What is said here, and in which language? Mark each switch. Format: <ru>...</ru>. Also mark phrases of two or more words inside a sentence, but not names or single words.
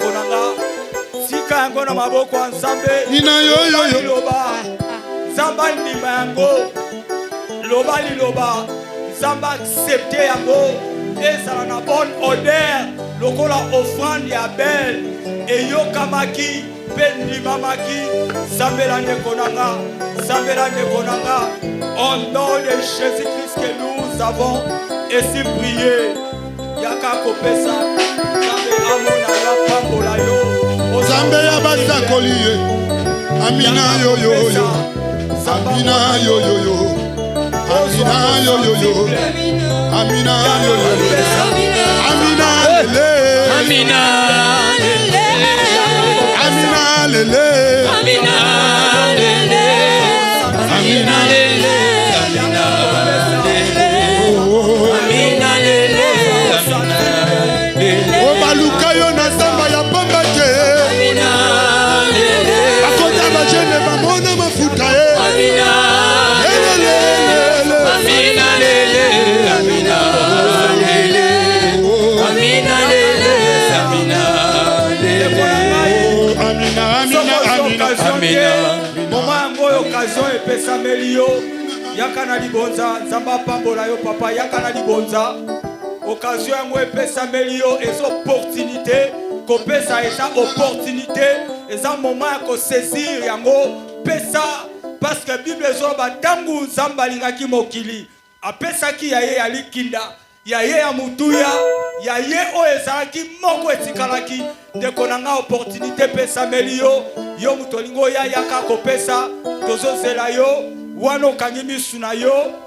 <ln>na nga tika yango na maboko ya Nzambe liloba Nzambe ndima yango loba liloba Nzambe accepte yango ezala na</ln> <fr>bonne odeur</fr> <ln>lokola offrande ya Abel eyokamaki mpe ndimamaki sambela ndeko na nga sambela ndeko na nga</ln> <fr>au nom de Jésus-Christ que nous avons ainsi prié</fr> <ln>yaka kopesa Nzambe amona ya pambola yo Nzambe ya basakoli ye amina yo yo yo amina yo yo yo amina yo yo yo amina yo yo yo amina lele Amina lele amina lele Amina lele Amina lele Amina lele Amina lele o baluka yo na zamba ya pamba te Amina lele bakota bajene bamona mafuta ye Amina lele Amina lele Amina lele Amina lele Amina lele amina amina amina moma yango oyo occasion epesameli yo yaka na libonza Nzambe apambola yo papa yaka na libonza occasion yango epesameli yo eza opportunité kopesa eza opportunité eza moment ya kosaisir yango pesa</ln> <fr>parce que</fr> <ln>Bible ezoloba ntango Nzambe alingaki mokili apesaki ya ye ya likinda ya ye ya mutuya ya ye oyo ezalaki moko etikalaki ndeko na nga opportunité pesameli yo yo moto olingi oya yaka kopesa tozozela yo wana okangi misu na yo</ln>